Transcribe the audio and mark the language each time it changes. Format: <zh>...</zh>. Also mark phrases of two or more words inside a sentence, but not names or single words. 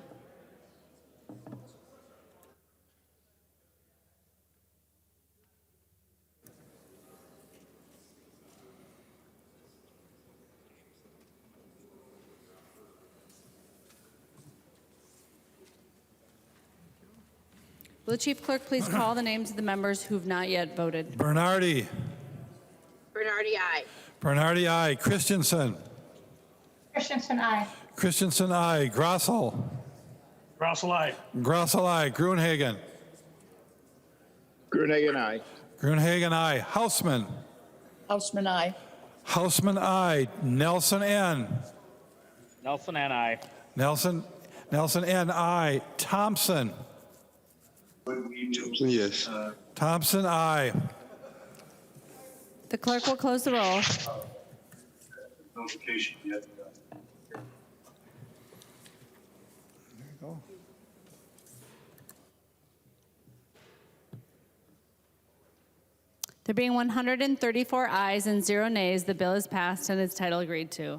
<en>Will the Chief Clerk please call the names of the members who've not yet voted? Bernardi. Bernardi, aye. Bernardi, aye. Christensen. Christensen, aye. Christensen, aye. Grossel. Grossel, aye. Grossel, aye. Gruenhagen. Gruenhagen, aye. Gruenhagen, aye. Hausman. Hausman, aye. Hausman, aye. Nelson, N. Nelson and I. Nelson, N, aye. Thompson. Thompson, yes. Thompson, aye. The clerk will close the roll. Notification yet. There being 134 ayes and 0 nays, the bill is passed and its title agreed to.</en>